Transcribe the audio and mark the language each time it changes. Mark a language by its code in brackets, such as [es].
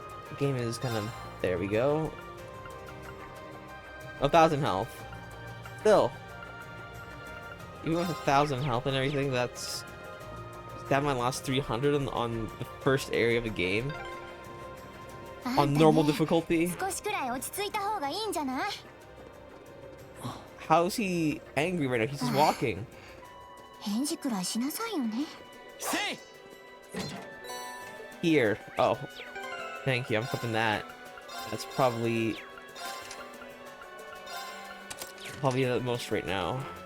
[en] The game is kind of... There we go. 1,000 health. Still. Even with 1,000 health and everything, that's stab my last 300 on the first area of the game. On normal difficulty. [ja] 少しくらい落ち着いた方がいいんじゃない？ [en] How is he angry right now? He's just walking. [ja] 返事くらいしなさいよね。 [en] Here. Oh. Thank you. I'm flipping that. That's probably the most right now.